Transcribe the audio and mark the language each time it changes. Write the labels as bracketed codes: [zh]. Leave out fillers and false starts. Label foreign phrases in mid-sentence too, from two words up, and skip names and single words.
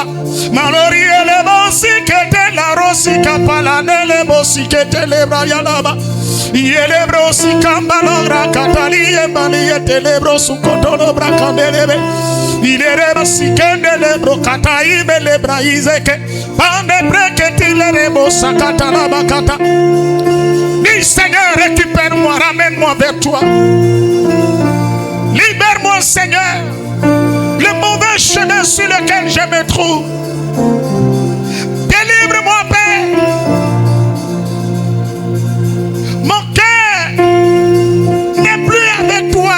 [fr] Malori le bosi ketela rosi kapala le bosi ketelebra yalaba. Yelebro si kambalogra katali embali etelebro su kotolo brakandelebe. Ilereba si kendelebro katai belebra izeke. Pande breketi lerebo sakatala bakata. Dis Seigneur, récupère-moi, ramène-moi vers toi. Libère-moi Seigneur. Le mauvais chemin sur lequel je me trouve. Délivre-moi Père. Mon cœur n'est plus avec toi.